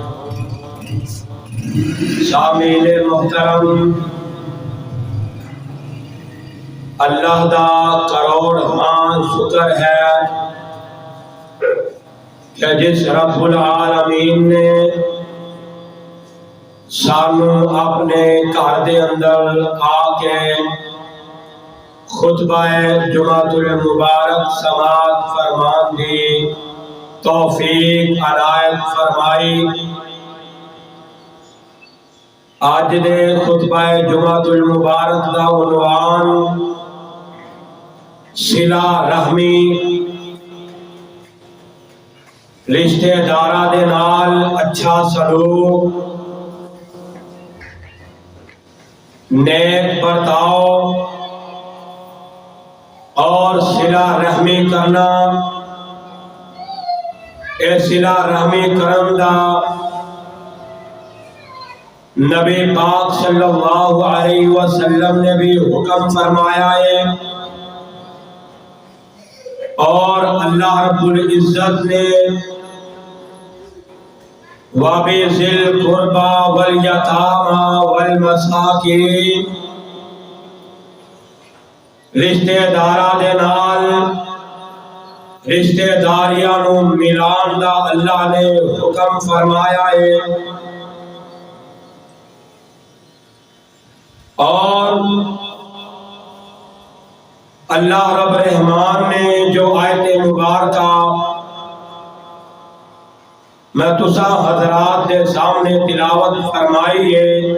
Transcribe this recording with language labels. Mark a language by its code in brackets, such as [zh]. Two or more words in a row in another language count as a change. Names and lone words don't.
[pa] شامل محترم، اللہ دا کروڑ ہاں شکر ہے کہ جس رب العالمین نے سانو اپنے گھر دے اندر آ کے خطبہ جمعۃ المبارک سماعت فرمان دی توفیق عنایت فرمائی۔ آج دے خطبہ جمعۃ المبارک دا عنوان صلہ رحمی، رشتے داراں دے نال اچھا سلوک، نیک برتاؤ اور صلہ رحمی کرنا۔ اے صلہ رحمی کرن دا نبی پاک صلی اللہ علیہ وسلم نے بھی حکم فرمایا ہے، اور اللہ رب العزت نے [ar] وَبِذِي الْقُرْبَى وَالْيَتَامَى وَالْمَسَاكِينِ، [pa] رشتے داراں دے نال رشتے داریاں نو ملان دا اللہ نے حکم فرمایا ہے۔ اور اللہ رب رحمان نے جو آیت مبارکہ میں تسا حضرات دے سامنے تلاوت فرمائی ہے،